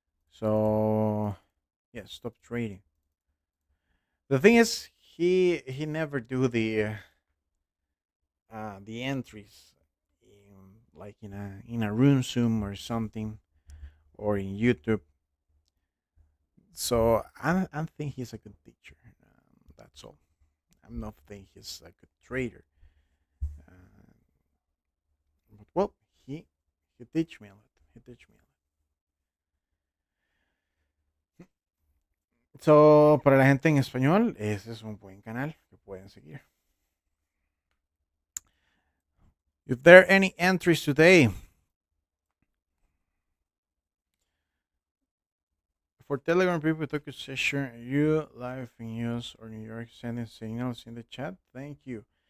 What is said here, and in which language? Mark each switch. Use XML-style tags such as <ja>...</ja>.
<en>So yeah, stop trading. The thing is, he never do the entries like in a room Zoom or something or in YouTube. So I think he's a good teacher. That's all. I'm not think he's a good trader. Uh, but well, he teach me a lot. He teach me a lot.</en> <es>So, para la gente en español, ese es un buen canal que pueden seguir.</es> <en>If there are any entries today for Telegram people, talk a session, you live in US or New York, sending signals in the chat. Thank you.</en>